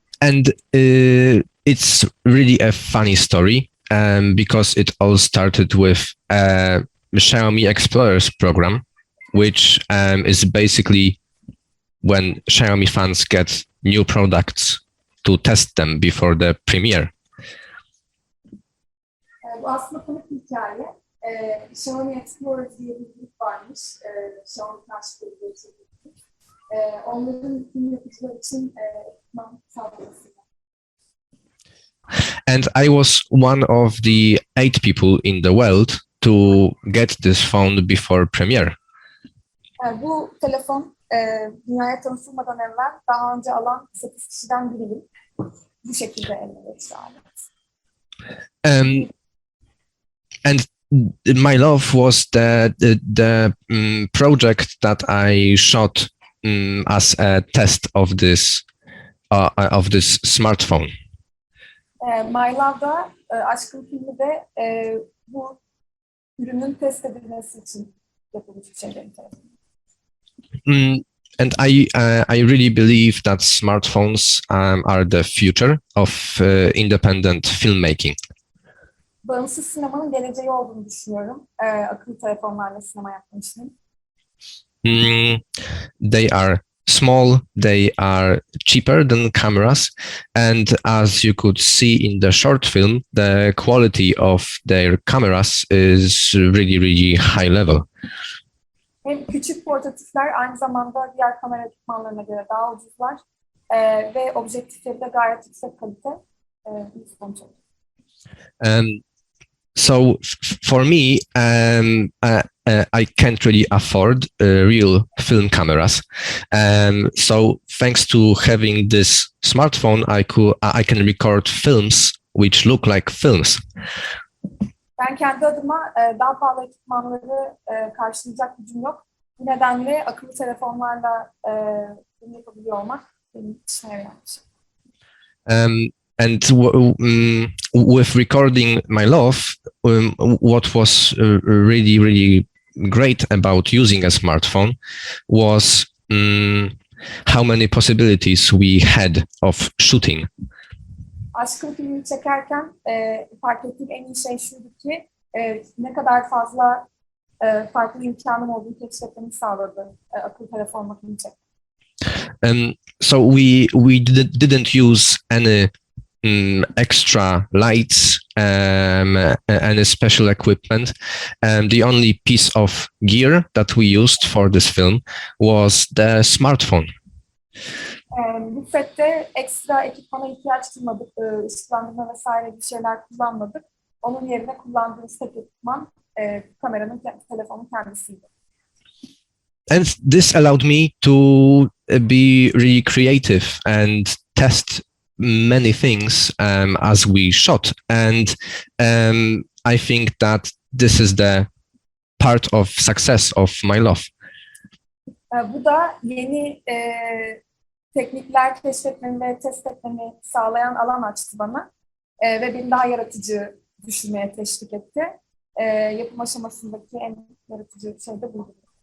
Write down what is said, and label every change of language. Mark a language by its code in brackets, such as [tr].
[en] And it's really a funny story because it all started with a Xiaomi Explorers program, which is basically when Xiaomi fans get new products to test them before the premiere. [tr] Bu aslında komik bir hikaye. Xiaomi Explorers diye bir grup varmış. Xiaomi karşılığı bir grup. Onların film yapıcılar için ekipman sağlamasıyla. [en] And I was one of the 8 people in the world to get this phone before premiere. [tr] Bu telefon dünyaya tanıtılmadan evvel daha önce alan 8 kişiden biriyim. Bu şekilde elde geçti alet. [en] And My Love was the project that I shot as a test of this smartphone. [tr] My Love'da Aşkın filmi de bu ürünün test edilmesi için yapılmış bir şeylerin tarafından. [en] And I really believe that smartphones are the future of independent filmmaking. [tr] Bağımsız sinemanın geleceği olduğunu düşünüyorum. Akıllı telefonlarla sinema yapmıştım. [en] They are small, they are cheaper than cameras, and as you could see in the short film, the quality of their cameras is really high level. [tr] Hem küçük portatifler aynı zamanda diğer kamera ekipmanlarına göre daha ucuzlar ve objektifleri de gayet yüksek kalite bir sonuç oluyor. [en] So for me, I can't really afford real film cameras. So thanks to having this smartphone, I can record films which look like films. [tr] Ben kendi adıma daha pahalı ekipmanları karşılayacak gücüm yok. Bu nedenle akıllı telefonlarla bunu yapabiliyor olmak benim işime yarayan bir şey. [en] And with recording My Love, what was really great about using a smartphone was how many possibilities we had of shooting. [tr] Aşkın filmini çekerken fark ettiğim en iyi şey şuydu ki ne kadar fazla farklı imkanım olduğunu keşfetmemi sağladı akıllı telefon makinemi çekmek. [en] So we didn't use any extra lights, any special equipment. The only piece of gear that we used for this film was the smartphone. [tr] Bu sette ekstra ekipmana ihtiyaç duymadık, ışıklandırma vesaire bir şeyler kullanmadık. Onun yerine kullandığımız tek ekipman kameranın, telefonun kendisiydi. [en] And this allowed me to be really creative and test many things as we shot. And I think that this is the part of success of My Love. [tr] Bu da yeni teknikler keşfetmemi ve test etmemi sağlayan alan açtı bana ve beni daha yaratıcı düşünmeye teşvik etti. yapım aşamasındaki en yaratıcı şey de buydu.